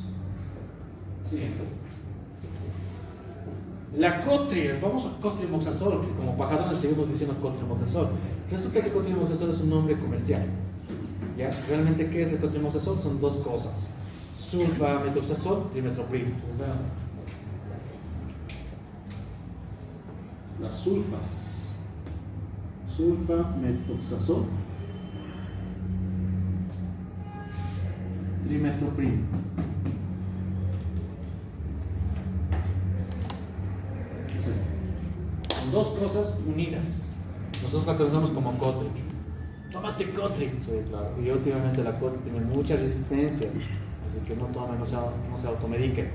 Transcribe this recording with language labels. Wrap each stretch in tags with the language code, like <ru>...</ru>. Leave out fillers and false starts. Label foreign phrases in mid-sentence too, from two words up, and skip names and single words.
<es>Siguiente. La cotri, el famoso cotrimoxazol, que como pajarones seguimos diciendo cotrimoxazol. Resulta que cotrimoxazol es un nombre comercial. ¿Ya? Realmente, ¿qué es el cotrimoxazol? Son dos cosas: sulfamethoxazol, trimetropril. las sulfas. Sulfa-metoxazol, trimetoprim. ¿Qué es esto? Son dos cosas unidas. Nosotros la conocemos como Cotri. Tómate Cotri. Sí, claro. Y últimamente la Cotri tiene mucha resistencia, así que no tomen, no se automediquen.</es>